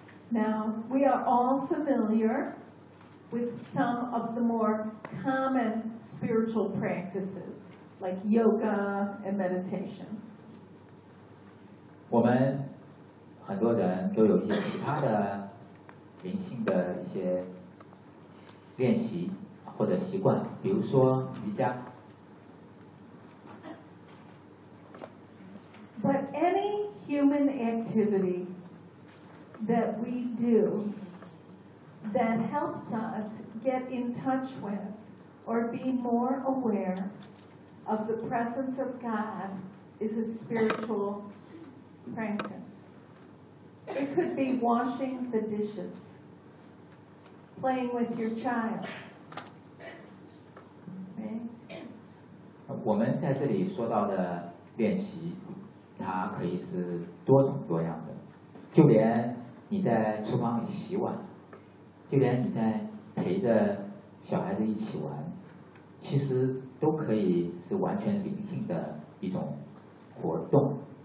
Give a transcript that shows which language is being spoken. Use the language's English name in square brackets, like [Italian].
[English] Now, we are all familiar with some of the more common spiritual practices, like yoga and meditation. [Chinese] 我们很多人都有一些其他的灵性的一些练习或者习惯，比如说瑜伽。 [English] But any human activity that we do that helps us get in touch with or be more aware of the presence of God is a spiritual practice. It could be washing the dishes, playing with your child. Right? [Chinese] 我们在这里说到的练习它可以是多种多样的，就连你在厨房里洗碗，就连你在陪着小孩子一起玩，其实都可以是完全灵性的一种活动。